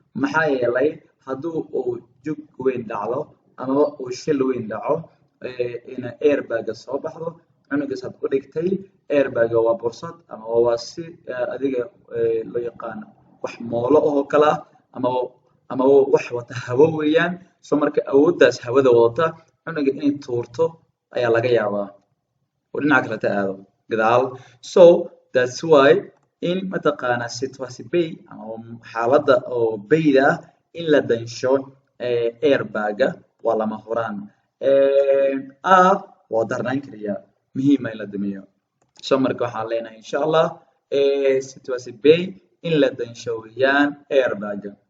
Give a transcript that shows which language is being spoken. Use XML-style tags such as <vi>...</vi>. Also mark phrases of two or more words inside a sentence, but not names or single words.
<so>Maxaa yeelay, hadduu uu jug weyn dhacdo, amaba uu shil weyn dhaco, eh, ina airbag soo baxdo, cunuga saad u dhigtay, airbag waa fursad, ama waa si, eh, adiga, eh, loo yaqaano wax moolo oo kale ah, ama, ama wax wata hawo weeyaan. So, marka awooddaas hawada wadata, cunuga inay tuurto ayaa laga yaabaa. Oo dhinaca kale ta aado, gadaal. So,</so> <en>that's why</en> <so>in mataqaanaa situation bay, ama xaaladda oo bayda ah, in la dansho, eh, airbag waa lama huraan. Eh, A waa darnaan keliya, muhiim ah in la damiyo. So, marka waxaan leenahay, insha Allah, eh, situation bay in la dansho weeyaan airbag.</so>